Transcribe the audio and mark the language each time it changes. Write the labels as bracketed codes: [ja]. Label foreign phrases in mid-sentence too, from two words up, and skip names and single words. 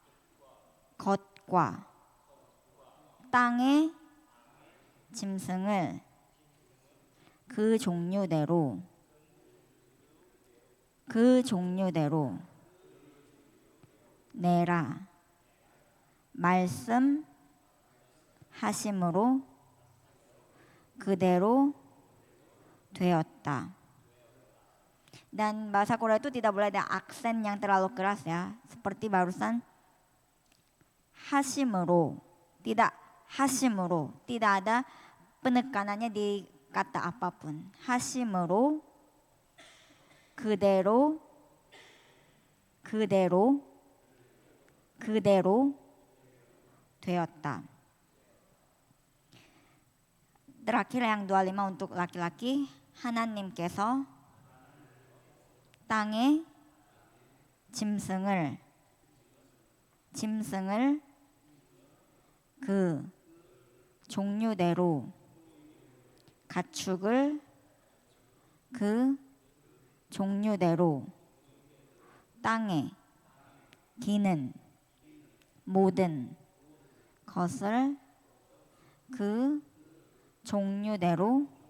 [ko] 땅의 짐승을 그 종류대로 내라 말씀하심으로 그대로 되었다. [id] Dan bahasa Korea itu tidak boleh ada aksen yang terlalu keras ya. Seperti barusan 하심으로, tidak 하심으로, tidak ada penekanannya di kata apapun. [ko] 하심으로 그대로 되었다. [id] Terakhir yang 25 untuk laki-laki, [ko] 하나님께서 땅의 짐승을 그 종류대로 가축을 그 종류대로 땅에 기는 모든 것을 그 종류대로